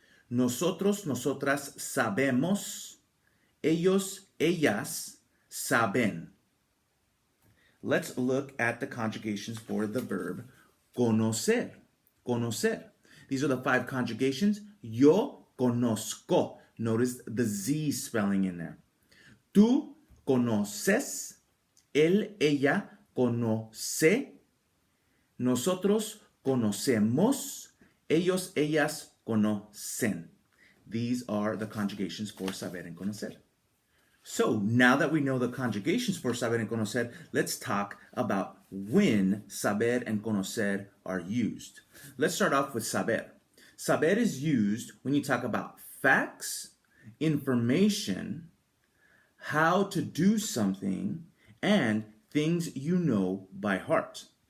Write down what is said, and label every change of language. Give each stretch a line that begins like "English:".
Spanish: Nosotros, nosotras sabemos, ellos, ellas saben.
English: Let's look at the conjugations for the verb conocer. Conocer. These are the 5 conjugations.
Spanish: Yo conozco.
English: Notice the Z spelling in there.
Spanish: Tú conoces, él, ella conoce, nosotros conocemos, ellos, ellas conocen.
English: These are the conjugations for saber and conocer. So now that we know the conjugations for saber and conocer, let's talk about when saber and conocer are used. Let's start off with saber. Saber is used when you talk about facts, information, how to do something, and things you know by heart.